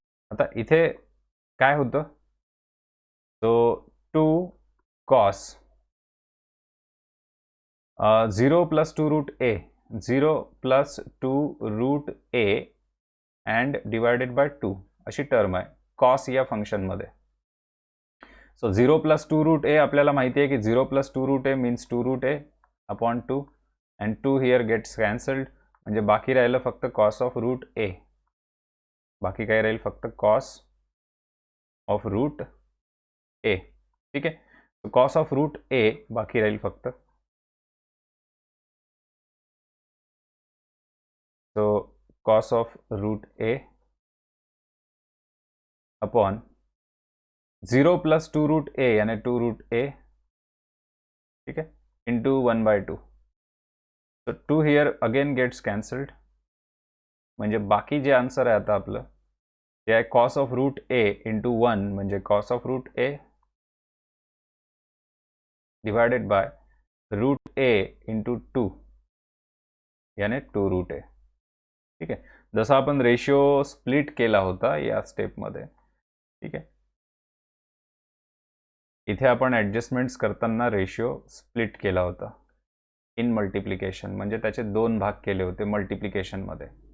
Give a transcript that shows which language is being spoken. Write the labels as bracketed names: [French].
[Marathi] आता इथे काय होतं, [English] so 2 cos 0 plus 2 root a, 0 plus 2 root a and divided by 2 [Marathi] अशी टर्म आहे cos या फंक्शनमध्ये. [English] so 0 plus 2 root a [Marathi] आपल्याला माहिती आहे की [English] 0 plus 2 root a means 2 root a upon 2 and 2 here gets cancelled. [Marathi] म्हणजे बाकी राहिलं फक्त cos of root a. बाकी काय राहील फक्त cos of root a. ठीक आहे. [English] so cos of root a [Marathi] बाकी राहील फक्त. [English] so cos of root a upon 0 plus 2 root a यानी 2 root a. [Hindi] ठीक है. into 1/2. [English] so 2 here again gets cancelled. [Marathi] म्हणजे बाकी जे आन्सर आहे आता आपलं ते आहे cos of root a into 1 म्हणजे cos of root a divided by root a into 2 यानी 2 root a. ठीक आहे. जसा आपण रेशिओ स्प्लिट केला होता या स्टेपमध्ये. ठीक आहे. इथे आपण ॲडजस्टमेंट्स करताना रेशिओ स्प्लिट केला होता. इन मल्टिप्लिकेशन, म्हणजे त्याचे 2 भाग केले होते मल्टिप्लिकेशनमध्ये.